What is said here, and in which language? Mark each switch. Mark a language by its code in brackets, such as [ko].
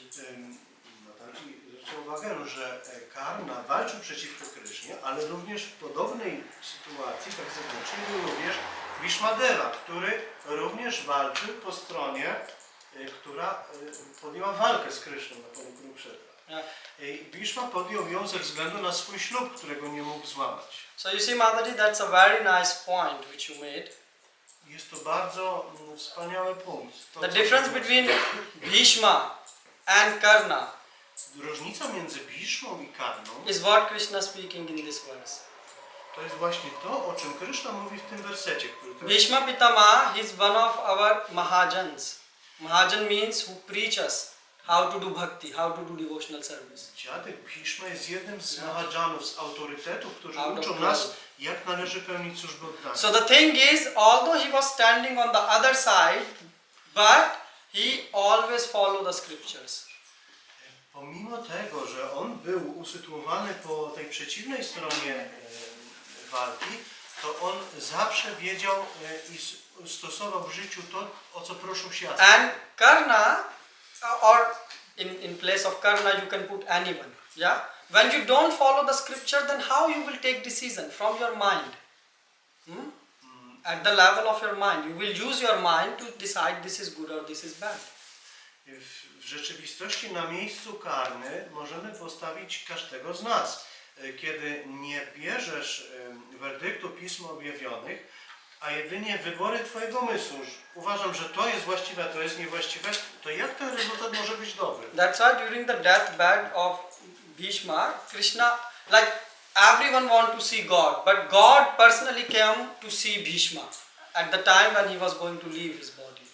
[pl] Natalii, zwróćcie uwagę, że Karna walczył przeciwko Krysznie, ale również w podobnej sytuacji, tak zewnętrznej, był również Bhishmadeva, który również walczył po stronie, która podjęła walkę z Kryszną na polu Kurukshetra. Bhishma podjął ją ze względu na swój ślub, którego nie mógł złamać. [en] So you see, Mataji, that's a very nice point which you made. [pl] Jest to bardzo wspaniały punkt. [en] The difference between Bhishma and Karna [pl] Różnica między Bhishmą i Karną [en] is what Krishna speaking in this verse. [pl] to jest właśnie to, o czym Kryszna mówi w tym wersecie, który teraz... [en] Bhishma Pitama, he is one of our Mahajans. Mahajan means who preach us how to do bhakti, how to do devotional service. [pl] Dziadek Bhishma jest jednym z Mahajanów, z autorytetów, którzy [en] Out of [pl] uczą [en] knowledge. [pl] nas, jak należy pełnić służbę oddania. [en] So the thing is, although he was standing on the other side, but he always followed the scriptures. [pl] Pomimo tego, że on był usytuowany po tej przeciwnej stronie walki, to on zawsze wiedział i stosował w życiu to, o co proszą świat. [en] And Karna, or in place of Karna you can put anyone. Yeah? When you don't follow the scripture, then how you will take decision from your mind? At the level of your mind. You will use your mind to decide this is good or this is bad. [pl] W rzeczywistości na miejscu Karny możemy postawić każdego z nas. Kiedy nie bierzesz werdyktu pism objawionych, a jedynie wybory twojego umysłu, uważam, że to jest właściwe, a to jest niewłaściwe, to jak ten rezultat może być dobry? [en] That's why during the deathbed of Bhishma, Krishna, like everyone want to see God, but God personally came to see Bhishma at the time when he was going to leave his body.